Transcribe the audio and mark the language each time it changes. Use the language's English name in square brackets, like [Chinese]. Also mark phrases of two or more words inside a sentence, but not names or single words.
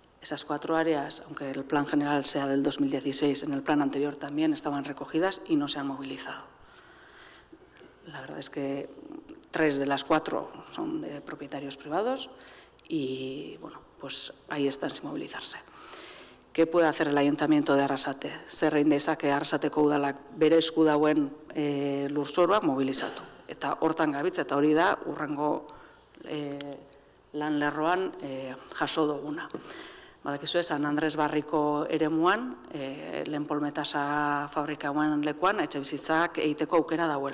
[Spanish] Esas 4 áreas, aunque el plan general sea del 2016, en el plan anterior también estaban recogidas y no se han movilizado. La verdad es que 3 de las 4 son de propietarios privados y, bueno, pues ahí están sin movilizarse. ¿Qué puede hacer el Ayuntamiento de Arrasate? [Basque] Zer egin dezake Arrasateko udalak bere esku dauen lurzoruak mobilizatu. Eta hortan gabitz, eta hori da urrengo lan lerroan jaso duguna. Badakizue, San Andres Barriko eremuan, lehen polmetasa fabrikauen lekuan, etxebizitzak egiteko aukera dauela.